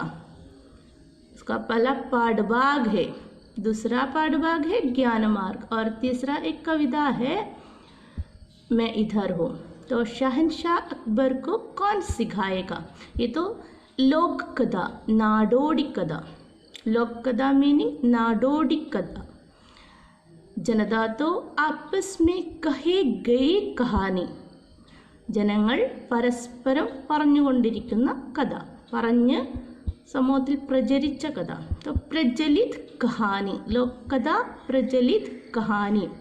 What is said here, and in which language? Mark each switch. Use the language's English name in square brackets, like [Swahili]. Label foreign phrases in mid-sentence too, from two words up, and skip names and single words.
[Hindi] उसका पहला पाठभाग है, दूसरा पाठभाग है ज्ञान मार्ग, और तीसरा एक कविता है मैं इधर हूँ। तो शहंशाह अकबर को कौन सिखाएगा? ये तो लोक कथा, [Malayalam] നാടോടി കഥ। [Hindi] लोक कथा मीनिंग [Malayalam] നാടോടി കഥ। [Hindi] जनता तो आपस में कहे गए कहानी, [Malayalam] ജനങ്ങൾ പരസ്പരം പറഞ്ഞുകൊണ്ടിരിക്കുന്ന കഥ, പറഞ്ഞ് സമൂഹത്തിൽ പ്രചരിച്ച കഥ। [Hindi] तो प्रचलित कहानी, लोक कथा प्रचलित कहानी।